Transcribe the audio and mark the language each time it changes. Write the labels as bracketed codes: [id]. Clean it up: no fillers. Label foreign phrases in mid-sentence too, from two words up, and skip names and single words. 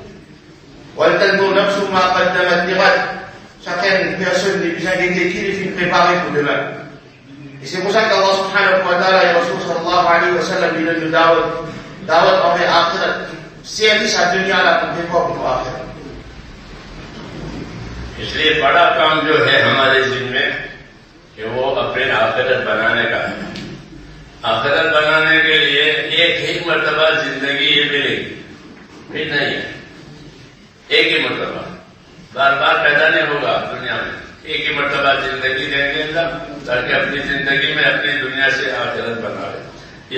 [fr] Chacune personne n'est plus inquiétée qui les fait préparer pour demain. Et c'est pour ça qu' [ar] الله سبحانه وتعالى [fr] et [ar] رسول صلى الله عليه وسلم [fr] il donne da'wat envers Akhirat, service à dunya là pour préparer pour Akhirat. [ur] اس لیے بڑا کام جو ہے ہمارے ذمہ میں کہ وہ اپنے آخرت بنانے کا ہے۔ آخرت بنانے کے لیے ایک ہی مرتبہ زندگی یہ ملے گی، پھر نہیں ہے، ایک ہی مرتبہ، بار بار پیدا نہیں ہوگا دنیا میں، ایک ہی مرتبہ زندگی دیں گے اللہ تاکہ اپنی زندگی میں اپنی دنیا سے آخرت بنا لے۔